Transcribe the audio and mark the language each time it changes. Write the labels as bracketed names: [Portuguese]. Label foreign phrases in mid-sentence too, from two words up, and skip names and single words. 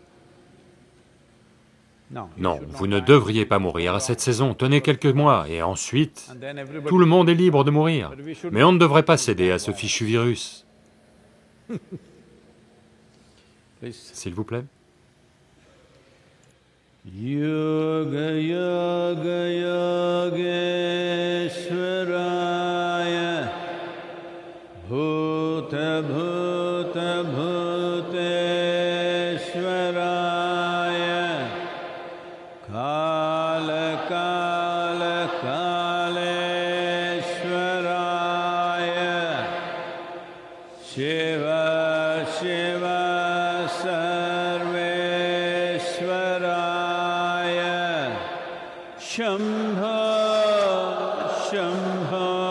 [French] Non, vous ne devriez pas mourir à cette saison, tenez quelques mois, et ensuite, tout le monde est libre de mourir. Mais on ne devrait pas céder à ce fichu virus. S'il vous plaît. [Sanskrit] योग योग योगेश्वराय भूत भूत भूतेश्वराय काल काल कालेश्वराय शिव शिव सर्वेश्वराय शम्भो शम्भो